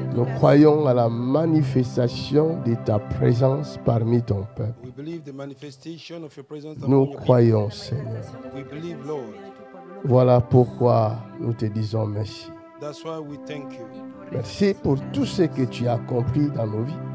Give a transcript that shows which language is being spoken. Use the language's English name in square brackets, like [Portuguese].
[French] Nous croyons à la manifestation de ta présence parmi ton peuple. [English] We believe the manifestation of your presence among [French] Nous [English] your people. [French] croyons, Seigneur. [English] We believe, Lord. [French] Voilà pourquoi nous te disons merci. [English] That's why we thank you. [French] Merci pour tout ce que tu as accompli dans nos vies.